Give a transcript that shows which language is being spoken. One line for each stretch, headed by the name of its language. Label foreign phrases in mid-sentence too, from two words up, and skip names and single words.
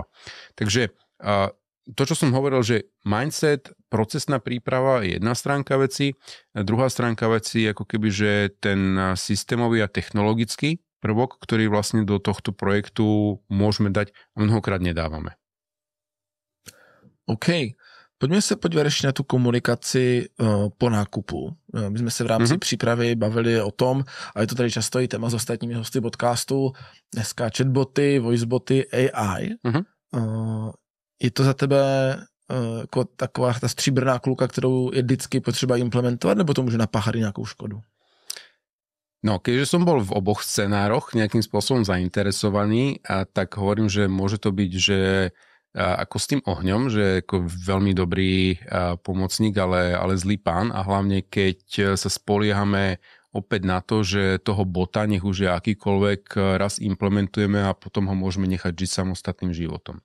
Slovak: Takže to, čo som hovoril, že mindset, procesná príprava je jedna stránka veci, a druhá stránka veci ako keby, že ten systémový a technologický prvok, ktorý vlastne do tohto projektu môžeme dať a mnohokrát nedávame.
Czech: OK. Pojďme se podívat ještě na tu komunikaci po nákupu. My jsme se v rámci přípravy bavili o tom, a je to tady často i téma s ostatními hosty podcastu, dneska chatboty, voiceboty, AI. Je to za tebe jako taková ta stříbrná kulka, kterou je vždycky potřeba implementovat, nebo to může napáchat i nějakou škodu?
Slovak: No, keďže som bol v oboch scenároch nejakým spôsobom zainteresovaný, tak hovorím, že môže to byť, že ako s tým ohňom, že ako veľmi dobrý pomocník, ale zlý pán a hlavne keď sa spoliehame opäť na to, že toho bota, nech už je akýkoľvek, raz implementujeme a potom ho môžeme nechať žiť samostatným životom.